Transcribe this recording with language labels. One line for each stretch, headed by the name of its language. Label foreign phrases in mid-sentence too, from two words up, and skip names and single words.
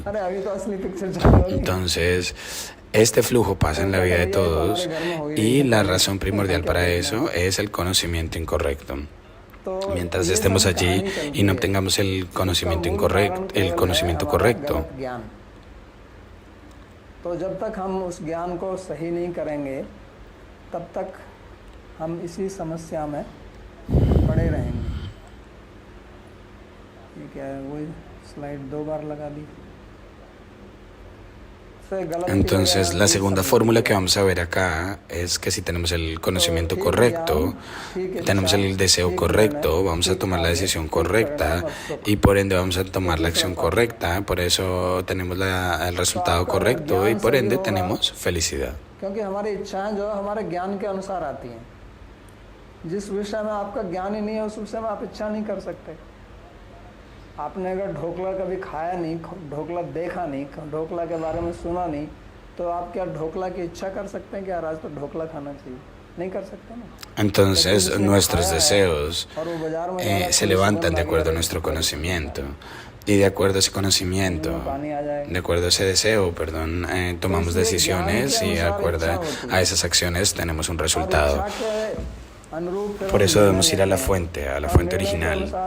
Spanish: Entonces, este flujo pasa en la vida de todos, y la razón primordial para eso es el conocimiento incorrecto. Mientras estemos allí y no obtengamos el conocimiento correcto,
Hindi: तो जब तक हम उस ज्ञान को सही नहीं करेंगे, तब तक हम इसी समस्या में पड़े रहेंगे। ये क्या है, वही स्लाइड 2 बार लगा दी।
Spanish: Entonces, la segunda fórmula que vamos a ver acá es que si tenemos el conocimiento correcto, tenemos el deseo correcto, vamos a tomar la decisión correcta, y por ende vamos a tomar la acción correcta. Por eso tenemos el resultado correcto, y por ende tenemos felicidad.
Hindi: आपने अगर ढोकला कभी खाया नहीं, ढोकला देखा नहीं, ढोकला के बारे में सुना नहीं, तो आप क्या ढोकला की इच्छा कर सकते हैं कि यार आज तो ढोकला खाना चाहिए? नहीं कर सकते ना.
Spanish: Entonces nuestros deseos se levantan de acuerdo a nuestro conocimiento, y de acuerdo a ese conocimiento, de acuerdo a ese deseo, tomamos decisiones, y de acuerdo a esas acciones tenemos un resultado. Por eso debemos ir a la fuente original.